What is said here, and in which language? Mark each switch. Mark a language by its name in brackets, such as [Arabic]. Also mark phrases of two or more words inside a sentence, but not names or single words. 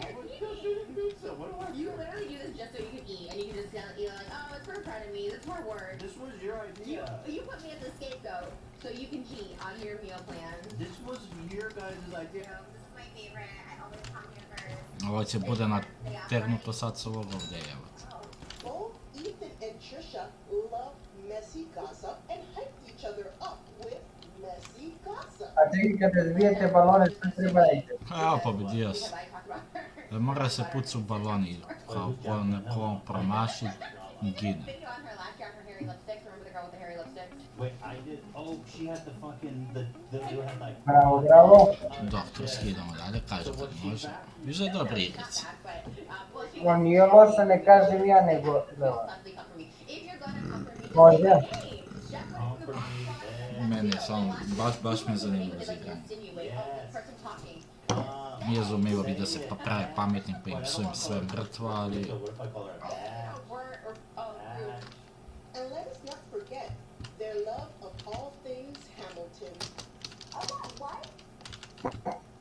[English] I you're was eating. just eating pizza. What do I You do? literally do this just so you can eat, and you can just you're like, oh, it's for frenemies, it's for work. This was your idea. You put me as a scapegoat so you can cheat on your meal plan. This was your guys' idea. This is my favorite. I always come here first. [Bosnian] Ovo će bude nategnuto sad s ovog ovdje, evo. [English] Both Ethan and Trisha love messy gossip and hyped each other up with messy gossip. [Bosnian] A čekaj, kada zvijete balone, što treba raditi? [Serbian] Evo, pobedio si. [Bosnian] Mora se pucu baloni, kao ko promaši, gine. [English] Video on her last year for hairy lipsticks. Remember the girl with the hairy lipsticks? Wait, I did. Oh, she had the fucking you had like. [Bosnian] Bravo, bravo. Doktor, skidamo dalje, kažem kad može. Više je dobri igrici. On nije loša, ne kažem ja, nego... Može. Meni je samo, baš me zanimljivo za igranje. Izumio bi da se prave pametnim pa im psujem sve mrtvo, ali... [English] And let us not forget their love of all things Hamilton. What?